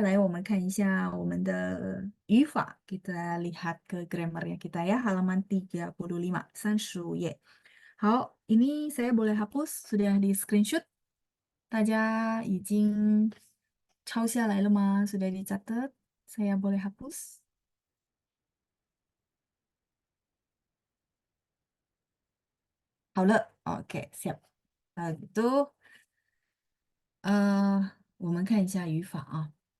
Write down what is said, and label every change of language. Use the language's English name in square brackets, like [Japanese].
[Chinese] 来，我们看一下我们的语法。 [Indonesian] Kita lihat ke grammarnya kita ya, halaman 35, [Chinese] 35页. [Indonesian] 好，ini saya boleh hapus, sudah di screenshot. [Chinese] 大家已经抄下来了吗？ [Indonesian] Sudah dicatat? Saya boleh hapus? [Chinese] 好了，OK， [Indonesian] siap。 [Chinese] itu 我们看一下语法啊。